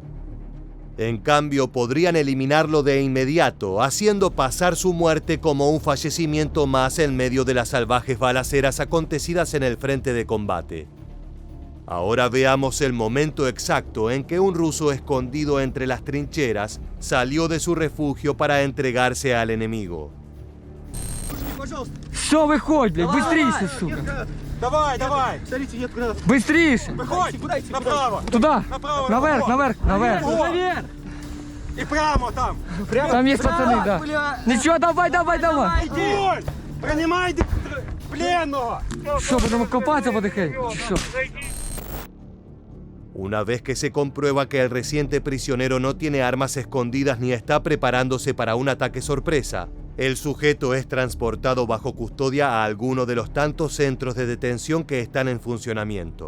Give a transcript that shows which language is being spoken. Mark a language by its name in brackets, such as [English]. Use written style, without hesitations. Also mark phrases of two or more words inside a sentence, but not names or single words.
[Spanish] En cambio, podrían eliminarlo de inmediato, haciendo pasar su muerte como un fallecimiento más en medio de las salvajes balaceras acontecidas en el frente de combate. Ahora veamos el momento exacto en que un ruso escondido entre las trincheras salió de su refugio para entregarse al enemigo. [Russian] Все, выходь, блядь, быстрее, сука. Давай, давай! Быстрее. [Ukrainian] Виходь! Направо! [Russian] Туда. Направо, Наверх, направо. наверх, наверх. [Ukrainian] І прямо там! [Russian] Там есть пацаны, да. Ничего, давай. Ой! Принимай пленного! Что, будем копаться потихоньку? Что? [Spanish] Una vez que se comprueba que el reciente prisionero no tiene armas escondidas ni está preparándose para un ataque sorpresa, el sujeto es transportado bajo custodia a alguno de los tantos centros de detención que están en funcionamiento.